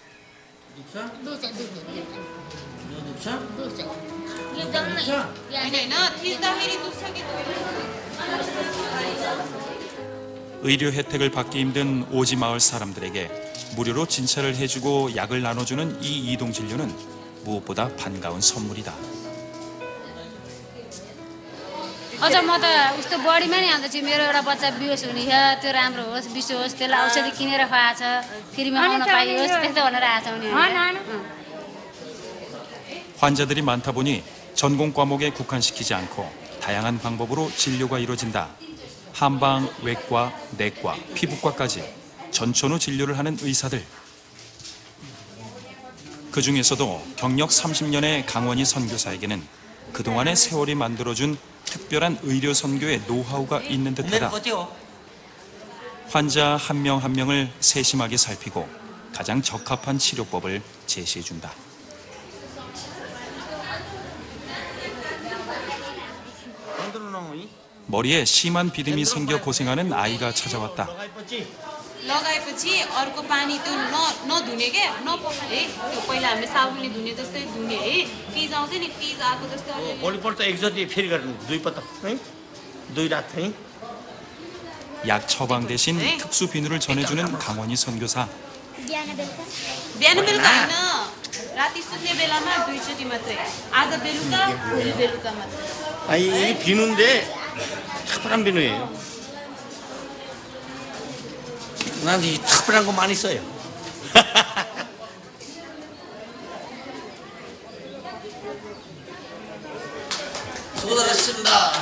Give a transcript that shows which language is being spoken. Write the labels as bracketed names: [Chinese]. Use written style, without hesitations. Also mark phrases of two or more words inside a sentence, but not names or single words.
[Korean] 의료 혜택을 받기 힘든 오지 마을 사람들에게 무료로 진찰을 해주고 약을 나눠주는 이 이동 진료는 무엇보다 반가운 선물이다. [Nepali] अझ म त उस्तो बढीमा नि अन्त चाहिँ मेरो एउटा बच्चा बिहोस हुने थियो त्यो राम्रो होस् बिसो होस् त्यसलाई औषधि किनेर खुवाएको छ फ्रीमा आउन पाइयोस् त्यस्तो भनेर आएको छ उनीहरू [Korean] 환자들이 많다 보니 전공 과목에 국한시키지 않고 다양한 방법으로 진료가 이루어진다. 한방, 외과, 내과, 피부과까지 전천후 진료를 하는 의사들. 그 중에서도 경력 30년의 강원희 선교사에게는 그동안의 세월이 만들어준 특별한 의료 선교의 노하우가 있는 듯하다. 환자 한 명 한 명을 세심하게 살피고 가장 적합한 치료법을 제시해준다. 머리에 심한 비듬이 생겨 고생하는 아이가 찾아왔다. [Nepali] लगाएपछि अर्को पानी त्यो नधुने के नपखाले त्यो पहिला हामीले साबुनले धुने जस्तै धुने है फिज आउँछ नि फिज आएको जस्तो भोलिपल्ट एकचोटि फेरि गर्नु 2 पटक है 2 रात है. [Korean] 약 처방 대신 특수 비누를 전해주는 강원희 선교사. [Nepali] बिहान बेलुका होइन राति सुत्ने बेलामा 2चोटि मात्रै आज बेलुका भोलि बेलुका मात्रै [Korean] 아니 이게 비누인데 특별한 비누예요. 난 이 특별한 거 많이 써요. 수고하셨습니다.